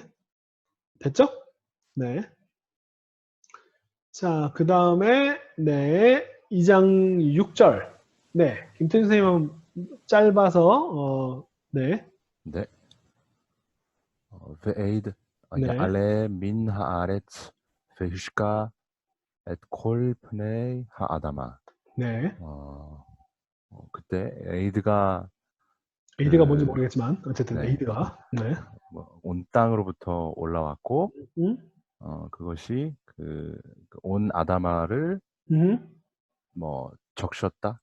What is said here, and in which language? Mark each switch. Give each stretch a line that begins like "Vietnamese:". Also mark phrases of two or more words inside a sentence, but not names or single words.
Korean: 됐죠? 네. 자, 그 다음에, 네. 2장 6절. 네. 김태준 선생님은 짧아서, 네. 네. ve'eid 네.
Hebrew: יעלה מן הארץ והשקה את כל פני האדמה.
Korean: 네. 그때 에이드가 에이드가 뭔지 모르겠지만, 어쨌든 네. 에이드가. 네. 온 땅으로부터 올라왔고, 음? 그것이 온 아다마를 적셨다.